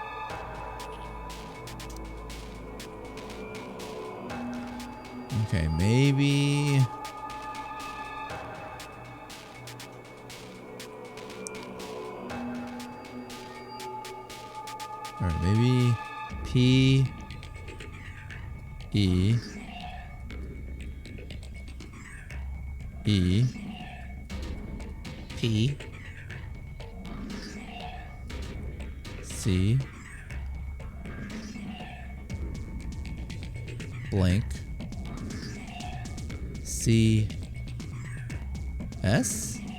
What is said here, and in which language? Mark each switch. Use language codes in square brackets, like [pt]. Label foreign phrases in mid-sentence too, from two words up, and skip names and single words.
[en] Okay, maybe... Alright, maybe... P... E... E... P... C... Blank... C... S?